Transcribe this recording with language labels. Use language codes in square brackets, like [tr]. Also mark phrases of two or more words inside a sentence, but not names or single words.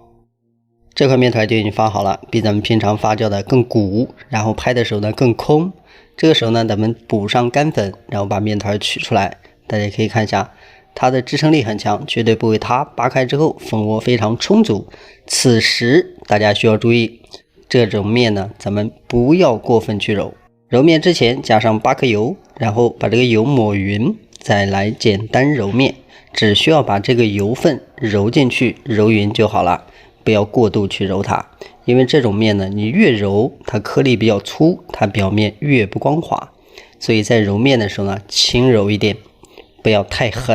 [zh] 這塊面團就已經發好了，比咱們平常發酵的更鼓，然後拍的时候呢更空。這個時候呢咱們補上乾粉，然後把面團取出來。大家可以看一下，它的支撐力很強，絕對不會塌，扒開之後蜂窩非常充足。此時大家需要注意，這種面呢咱們不要過分去揉，揉面之前加上8克油，然後把這個油抹匀，再來簡單揉面，只需要把這個油分揉進去，揉匀就好了，不要過度去揉它。因為這種面呢你越揉它顆粒比較粗，它表面越不光滑，所以在揉面的時候呢輕揉一點，不要太狠。